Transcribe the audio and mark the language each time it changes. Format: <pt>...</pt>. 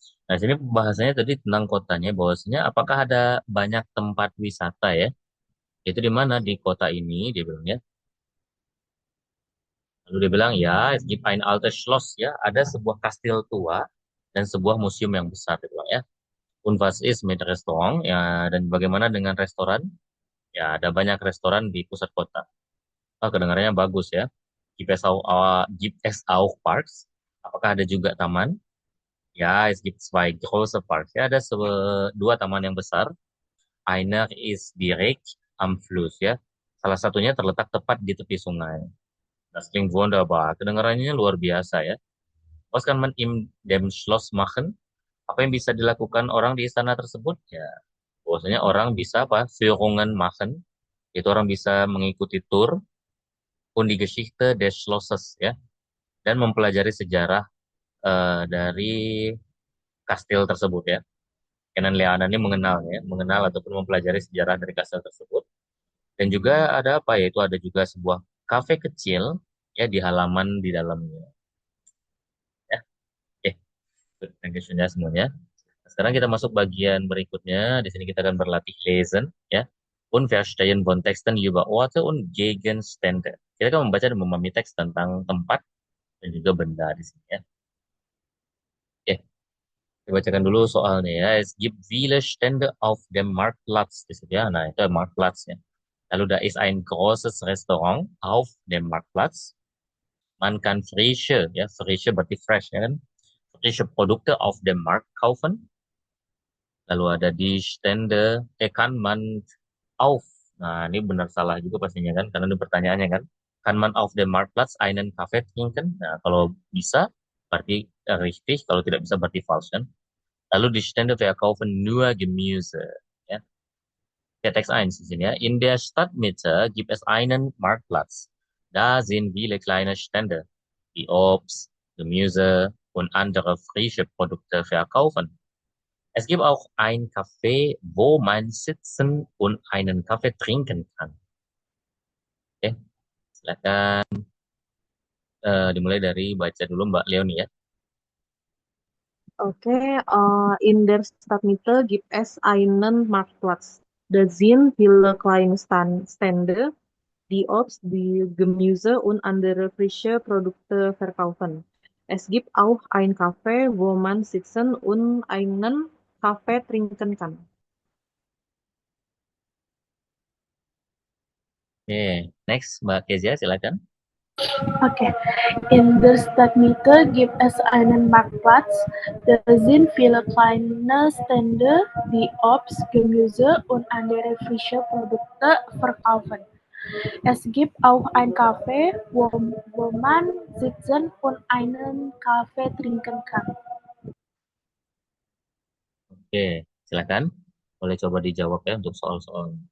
<id>Nah, sini bahasanya tadi tentang kotanya, bahwasanya apakah ada banyak tempat wisata ya? Itu di mana di kota ini, dia bilang ya. Lalu dia bilang, ya,</id> <de>es gibt ein altes Schloss</de> <id>ya. Ada sebuah kastil tua dan sebuah museum yang besar, dia bilang ya.</id> <de>Und was ist mit Restaurant?</de> <id>Ya, dan bagaimana dengan restoran? Ya, ada banyak restoran di pusat kota. Oh, kedengarannya bagus ya.</id> <de>Gibt es auch Parks?</de> <id>Apakah ada juga taman?</id> <de>Ya, es gibt zwei große Parks.</de> <id>Ya, ada dua taman yang besar.</id> <de>Einer ist direkt am Fluss ya.</de> <id>Salah satunya terletak tepat di tepi sungai.</id> <de>Das klingt wunderbar.</de> <id>Kedengarannya luar biasa ya.</id> <de>Was kann man in dem Schloss machen?</de> <id>Apa yang bisa dilakukan orang di istana tersebut? Ya, bahwasanya orang bisa apa?</id> <de>Führungen machen.</de> <id>Itu orang bisa mengikuti tur</id> <de>und die Geschichte des Schlosses ya.</de> <id>Dan mempelajari sejarah dari kastil tersebut ya. Kennenlernen ini mengenal ya, mengenal ataupun mempelajari sejarah dari kastil tersebut. Dan juga ada apa ya? Itu ada juga sebuah kafe kecil ya di halaman di dalamnya. Ya, oke.</id> <en>Thank you</en> <id>ya semuanya. Sekarang kita masuk bagian berikutnya. Di sini kita akan berlatih lesen ya.</id> <de>Und verstehen von Texten über Orte und Gegenstände.</de> <id>Kita akan membaca dan memahami teks tentang tempat dan juga benda di sini ya. Oke, kita bacakan dulu soalnya ya.</id> <de>Es gibt viele Stände auf dem Marktplatz</de> <id>di sini ya. Nah, itu</id> <de>Marktplatz ya. Lalu da ist ein großes Restaurant auf dem Marktplatz. Man kann frische, ya frische berarti fresh ya kan. Frische Produkte auf dem Markt kaufen.</de> <id>Lalu ada di</id> <de>Stände, kann man auf.</de> <id>Nah, ini benar salah juga pastinya kan, karena ini pertanyaannya kan.</id> <de>Kann man auf dem Marktplatz einen Kaffee trinken?</de> <id>Nah, kalau bisa berarti richtig, kalau tidak bisa berarti falsch kan.</id> <de>Lalu die Stände verkaufen nur Gemüse. Ya. Der Text 1</de> <id>di sini ya.</id> <de>In der Stadtmitte gibt es einen Marktplatz. Da sind viele kleine Stände, die Obst, Gemüse und andere frische Produkte verkaufen. Es gibt auch ein Café, wo man sitzen und einen Kaffee trinken kann.</de> <id>Oke, silakan dimulai dari baca dulu Mbak Leonie ya.</id> <de>Okay, in der Stadtmitte gibt es einen Marktplatz. Da sind viele kleine Stände, die Obst, die Gemüse und andere frische Produkte verkaufen. Es gibt auch ein Café, wo man sitzen und einen Kaffee trinken kann.</de> <id>Oke, next Mbak Kezia silakan. Okay.</id> <de>In der Stadtmitte gibt es einen Marktplatz. Da sind viele kleine Stände, die Obst, Gemüse und andere frische Produkte verkaufen. Es gibt auch ein Café, wo man sitzen und einen Kaffee trinken kann.</de> <id>Oke, silakan. Boleh coba dijawab ya untuk soal-soal.</id>